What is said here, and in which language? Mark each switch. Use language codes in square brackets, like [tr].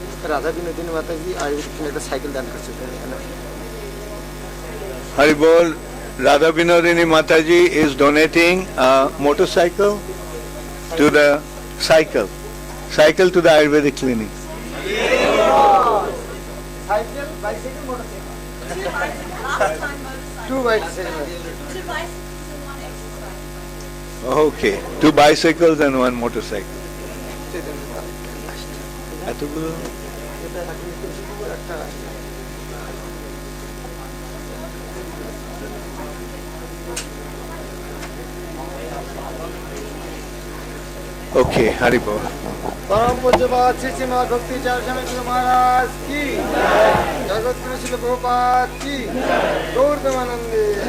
[hi] राधा विनोदिनी माता जी आयुर्वेदिक में एक साइकिल दान कर चुके हैं [en] Haribol, Radha Vinodini Mataji is donating a motorcycle to the cycle to the Ayurvedic clinic. Cycle bicycle motorcycle to bicycle Okay, 2 bicycles and 1 motorcycle. [bn] এতগুলো [en] Okay, Haribol. [hi] परम पूज्यपाद श्री श्रीमद भक्ति चार स्वामी गुरु महाराज की जगत गुरु श्री प्रभुपाद की गौर प्रेमानंदे